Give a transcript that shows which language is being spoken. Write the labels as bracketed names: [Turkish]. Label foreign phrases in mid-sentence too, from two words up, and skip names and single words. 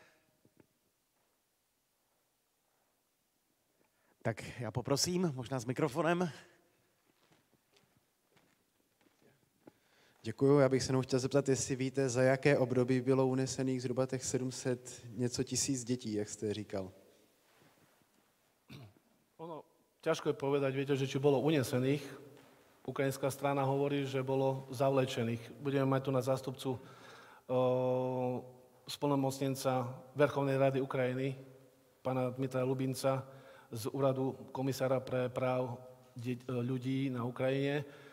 [Czech] Tak já poprosím, možná s mikrofonem. Děkuju, já bych se chtěl zeptat, jestli víte, za jaké období bylo unesených zhruba těch 700 něco tisíc dětí, jak jste říkal. [Slovak] Ono, ťažko je povedať, viete, že či bolo unesených. Ukrajinská strana hovorí, že bolo zavlečených. Budeme mať tu na zástupcu splnomocnenca Verchovnej rady Ukrajiny, pána Dmitra Lubinca, z úradu komisára pre práv ľudí na Ukrajine.